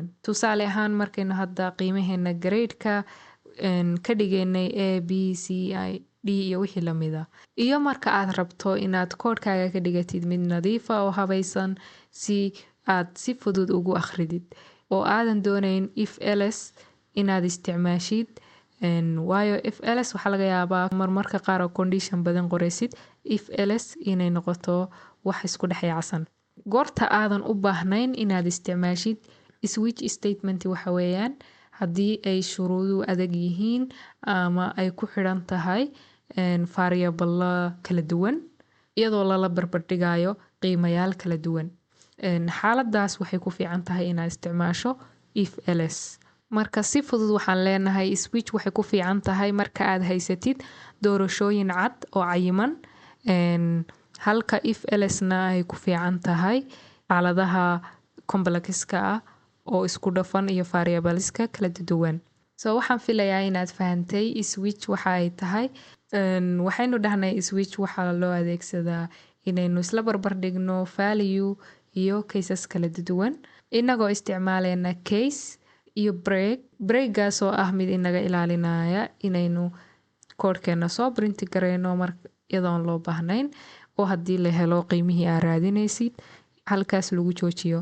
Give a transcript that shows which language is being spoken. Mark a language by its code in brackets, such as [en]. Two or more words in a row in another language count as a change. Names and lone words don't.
[so] Tusaale ahaan markaynu hadda qiimaheena grade-ka ka dhigaynay A, B, C, I, D iyo wixii lamida. Iyo marka aad rabto inaad koodhkaaga ka dhigatid mid nadiifa oo habaysan si aad si fudud ugu akhridid. oo aadan doonayn [en] if else [so] inaad isticmaashid waayo [en] if else [so] waxaa laga yaabaa marmarka qaar oo condition badan qoraysid [en] if else [so] inay noqoto wax isku dhexyaacsan. goorta aadan u baahnayn inaad isticmaashid [en] switch statement [so] waxa weeyaan haddii ay shuruudu adag yihiin ama ay ku xidhan tahay variable kala duwan iyadoo lala barbardhigayo qiimayaal kala duwan. xaaladaas waxay ku fiican tahay inaad isticmaasho [en] if else. [so] marka si fudud waxaan leenahay switch waxay ku fiican tahay marka aad haysatid doorashooyin cad oo cayiman halka [en] if else-na [so] ay ku fiican tahay xaaladaha complexka ah oo isku dhafan iyo variableska kala duwan. So waxaan filayaa inaad fahantay switch waxa ay tahay waxaynu dhahnay switch waxaa loo adeegsadaa inaynu isla barbar dhigno value iyo cases kala duwan inagoo isticmaaleyna case iyo breakgaas oo ah mid inaga ilaalinaya inaynu koodhkeena soo print gareyno iyadoon loo baahnayn oo haddii la helo qiimihii aad raadinaysid halkaas lagu joojiyo.